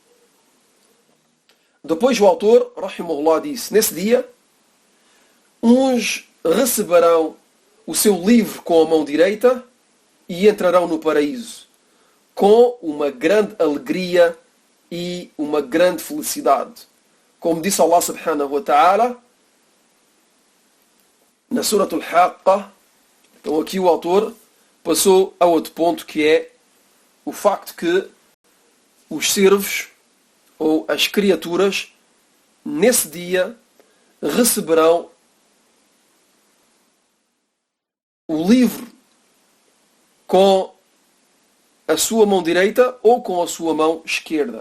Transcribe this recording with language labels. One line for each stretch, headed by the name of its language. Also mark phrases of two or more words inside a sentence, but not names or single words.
Portuguese: Depois o autor, rahimahullah, disse: nesse dia, uns receberão o seu livro com a mão direita e entrarão no paraíso, com uma grande alegria e uma grande felicidade. Como disse Allah
Arabic: سبحانه وتعالى
Portuguese: na Surat al-Haqqa. Então aqui o autor passou a outro ponto, que é o facto que os servos ou as criaturas nesse dia receberão o livro com a sua mão direita ou com a sua mão esquerda.